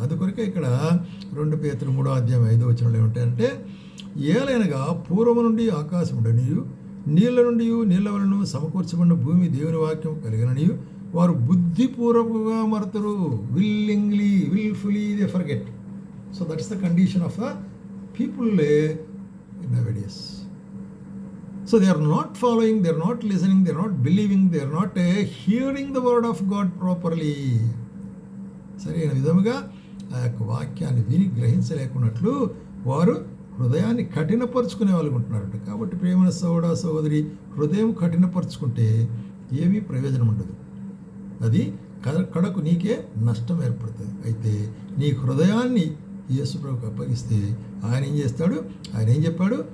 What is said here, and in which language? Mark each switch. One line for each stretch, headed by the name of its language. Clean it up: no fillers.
Telugu: అందుకొరకే ఇక్కడ 2 పేతురు 3:5 ఏమంటారంటే, ఏలైనగా పూర్వము నుండి ఆకాశం ఉండనియు, నీళ్ళ నుండి నీళ్ళ వలన సమకూర్చబడిన భూమి దేవుని వాక్యం కలిగిననియు వారు బుద్ధిపూర్వకంగా మరతరు.
English: Willingly, wilfully they forget. So that is the condition of people nowadays. So they are not following, they are not listening, they are not believing, they are not hearing the word of God properly.
Telugu: సరైన విధముగా ఆ యొక్క వాక్యాన్ని విని గ్రహించలేకున్నట్లు వారు హృదయాన్ని కఠినపరుచుకునే వాళ్ళు ఉంటున్నారంట. కాబట్టి ప్రేమైన సహోదరి, హృదయం కఠినపరుచుకుంటే ఏమీ ప్రయోజనం ఉండదు. అది కడకు నీకే నష్టం ఏర్పడుతుంది. అయితే నీ హృదయాన్ని యేసుప్రభువుకు అప్పగిస్తే ఆయన ఏం చేస్తాడు? ఆయన ఏం చెప్పాడు?